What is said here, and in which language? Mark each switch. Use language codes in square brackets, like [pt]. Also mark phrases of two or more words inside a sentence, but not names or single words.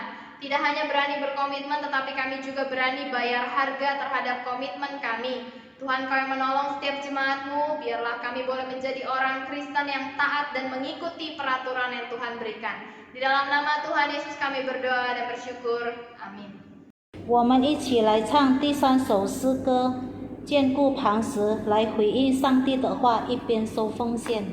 [id] Tidak hanya berani berkomitmen, tetapi kami juga berani bayar harga terhadap komitmen kami. Tuhan, Kau yang menolong setiap jemaat-Mu, biarlah kami boleh menjadi orang Kristen yang taat dan mengikuti peraturan yang Tuhan berikan. Di dalam nama Tuhan Yesus kami berdoa dan bersyukur. Amin. [zh] 我们一起来唱第3首诗歌，坚固磐石，来回应上帝的话，一边收奉献。